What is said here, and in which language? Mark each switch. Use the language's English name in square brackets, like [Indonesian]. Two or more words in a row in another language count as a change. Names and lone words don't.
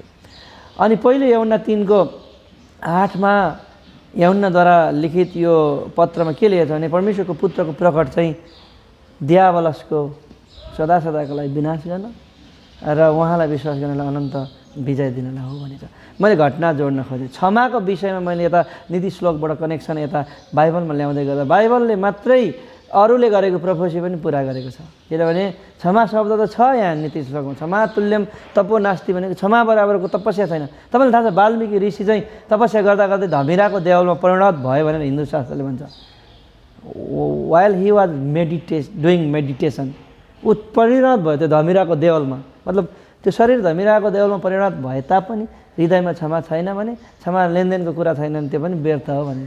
[Nepali] अनि पहिले यौहन्ना 3:8 यौहन्नाद्वारा लिखित यो पत्रमा के लेखेको छ भने परमेश्वरको पुत्रको प्रकट चाहिँ दियावलसको सदा सदाको लागि विनाश गर्न र उहाँलाई विश्वास गर्नलाई अनन्त विजय दिनलाई हो भनेछ। मैले घटना जोड्न खोजेँ। क्षमाको विषयमा मैले यता नीति श्लोकबाट कनेक्सन यता बाइबलमा ल्याउँदै गर्दा बाइबलले मात्रै अरूले गरेको प्रोफेसी पनि पुरा गरेको छ। किनभने क्षमा शब्द त छ यहाँ नीति श्लोकमा। [Sanskrit] क्षमा तुल्यम तपो नास्ति [Nepali] भनेको क्षमा बराबरको तपस्या छैन। तपाईँलाई थाहा छ वाल्मीकि ऋषि चाहिँ तपस्या गर्दा गर्दै धमिराको देवलमा परिणत भयो भनेर हिन्दू शास्त्रले भन्छ। [English] while he was doing meditation [Nepali] ऊ परिणत भयो त्यो धमिराको देवलमा। मतलब त्यो शरीर धमिराको देवलमा परिणत भए तापनि हृदयमा क्षमा छैन भने, क्षमा लेनदेनको कुरा छैन भने त्यो पनि व्यर्थ हो भनिन्छ।